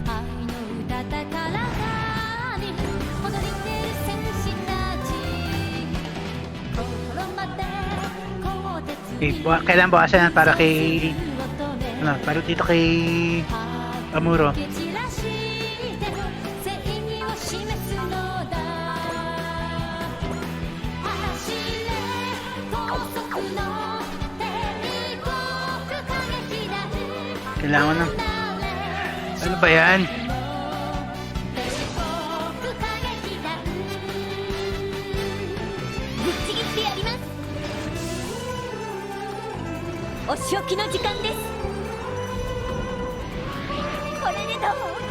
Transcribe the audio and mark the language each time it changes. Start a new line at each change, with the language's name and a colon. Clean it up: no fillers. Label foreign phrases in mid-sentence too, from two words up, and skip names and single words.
Japanese: 愛の歌高らかに踊り出る戦士たち、心まで鋼鉄に
Filipino: Kailangan bawasan yan para kay ano, para dito kay Amuro. Kailangan na. Ano ba yan?
Japanese: お仕置きの時間です. これでどう?